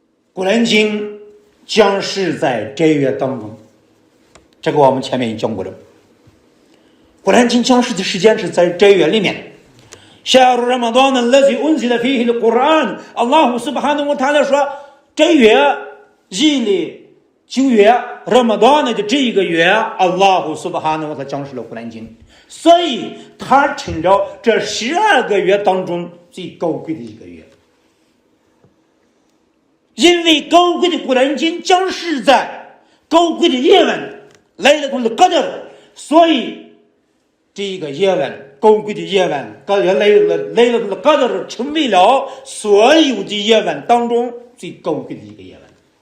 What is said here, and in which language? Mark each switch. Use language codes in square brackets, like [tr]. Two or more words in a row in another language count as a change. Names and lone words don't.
[zh] 古兰经将是在斋月当中，这个我们前面也讲过了。古兰经降世的时间是在斋月里面。 [ar] شهر رمضان الذي أنزل فيه القرآن الله سبحانه وتعالى [zh] 说这月日历9月 Ramadan 的这一个月 [ar] الله سبحانه وتعالى [zh] 降世了古兰经，所以它成了这12个月当中最高贵的一个月。因为高贵的古兰经降世在高贵的夜晚来了的 Qadr， 所以这一个夜晚高贵的夜晚来了的 Qadr 成为了所有的夜晚当中最高贵的一个夜晚。